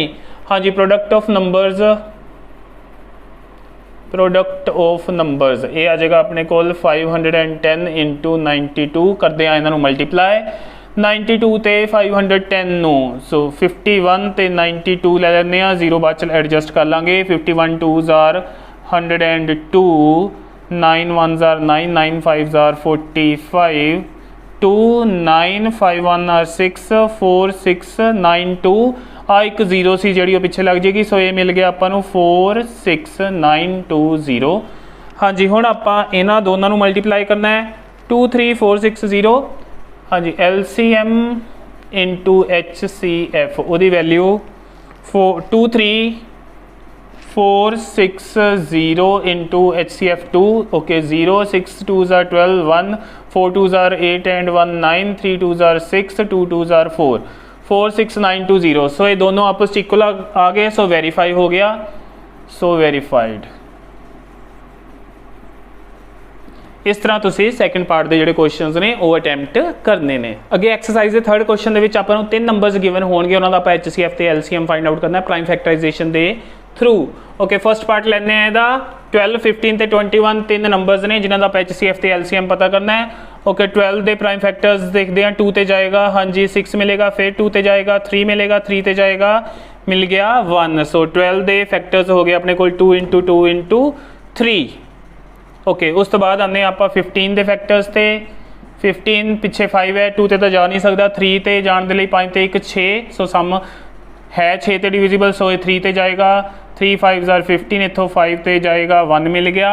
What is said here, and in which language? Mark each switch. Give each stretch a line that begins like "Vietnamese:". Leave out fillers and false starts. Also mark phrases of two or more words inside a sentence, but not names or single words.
Punjabi: ਹਾਂਜੀ, ਪ੍ਰੋਡਕਟ ਆਫ ਨੰਬਰਸ ਇਹ ਆ ਜਾਏਗਾ ਆਪਣੇ ਕੋਲ 510 × 92। ਕਰਦੇ ਆ ਇਹਨਾਂ ਨੂੰ ਮਲਟੀਪਲਾਈ। 92 ਤੇ 510 ਨੂੰ, ਸੋ 51 ਤੇ 92 ਲੈ ਲੈਂਦੇ ਆ, 0 ਬਾਅਦ ਚ ਐਡਜਸਟ ਕਰ ਲਾਂਗੇ। 51 2s are 102, 9 1s are 9, 9 5s are 45, 2 9 5 1 are 6 4 6 9 2। ਆ ਇੱਕ 0 ਸੀ ਜਿਹੜੀ ਉਹ ਪਿੱਛੇ ਲੱਗ ਜਾਏਗੀ, ਸੋ ਇਹ ਮਿਲ ਗਿਆ ਆਪਾਂ ਨੂੰ 4 6 9 2 0। ਹਾਂਜੀ, ਹੁਣ ਆਪਾਂ ਇਹਨਾਂ ਦੋਨਾਂ ਨੂੰ ਮਲਟੀਪਲਾਈ ਕਰਨਾ ਹੈ 2 3 4 6 0। ਹਾਂਜੀ, LCM × HCF ਉਹਦੀ ਵੈਲਿਊ 2 3 4 6 0 × HCF 2। ਓਕੇ, 0 6 2s are 12 1 4 2s are 8 and 1 9 3 2s are 6 2 2s are 4 4 6 9 2 0। ਸੋ ਯੇ ਦੋਨੋਂ ਆਪਸ ਇਕੁਅਲ ਆ ਗਏ, ਸੋ ਵੈਰੀਫਾਈ ਹੋ ਗਿਆ। ਸੋ ਵੈਰੀਫਾਈਡ। ਇਸ ਤਰ੍ਹਾਂ ਤੁਸੀ
English: second part
Punjabi: ਕੇ ਜਿਹੜੇ ਕੁਐਸ਼ਚਨਸ ਨੇ ਵੋ ਅਟੈਂਪਟ ਕਰਨੇ ਨੇ। ਅਗੇ ਐਕਸਰਸਾਈਜ਼ ਕੇ
English: third question
Punjabi: ਕੇ ਵਿਚ ਆਪਾਂ ਨੂੰ 3 ਨੰਬਰਸ ਗਿਵਨ ਹੋਣਗੇ, ਉਨ੍ਹਾਂ ਦਾ ਆਪਾਂ HCF ਤੇ LCM
English: find out
Punjabi: ਕਰਨਾ
English: prime factorization
Punjabi: ਕੇ ਥ੍ਰੂ। ਓਕੇ
English: first part
Punjabi: ਲੈਣੇ ਆ ਇਹਦਾ 12, 15 ਤੇ 21 3 ਨੰਬਰਸ ਨੇ ਜਿਨ੍ਹਾਂ ਦਾ ਆਪਾਂ HCF ਤੇ LCM ਪਤਾ ਕਰਨਾ ਹੈ। ਓਕੇ 12 ਕੇ
English: prime factors
Punjabi: ਦੇਖਤੇ ਹੈਂ, 2 ਤੇ ਜਾਏਗਾ, ਹਾਂ ਜੀ 6 ਮਿਲੇਗਾ, ਫਿਰ 2 ਤੇ ਜਾਏਗਾ, 3 ਮਿਲੇਗਾ, 3 ਤੇ ਜਾਏਗਾ, ਮਿਲ ਗਿਆ 1। ਸੋ 12 ਕੇ ਫੈਕਟਰਸ ਹੋ ਗਏ ਅਪਣੇ ਕੋ 2 × 2 × 3। ਓਕੇ ਉਸ ਤੋ ਬਾਦ ਆਨੇ ਆਪ 15 ਕੇ ਫੈਕਟਰਸ ਥੇ, 15 ਪਿਛੇ 5 ਹੈ, 2 ਤੇ ਤੋ ਜਾ ਨਹੀਂ ਸਕਤਾ, 3 ਤੇ ਜਾਨੇ ਕੇ ਲਿਏ 5 ਤੇ 1 6, ਸੋ ਸਮ ਹੈ 6 ਤੇ ਡਿਵਿਜ਼ਿਬਲ, ਸੋ 3 ਤੇ ਜਾਏਗਾ, 3 5 are 15, ਇਤੋਂ 5 ਤੇ ਜਾਏਗਾ 1 ਮਿਲ ਗਿਆ।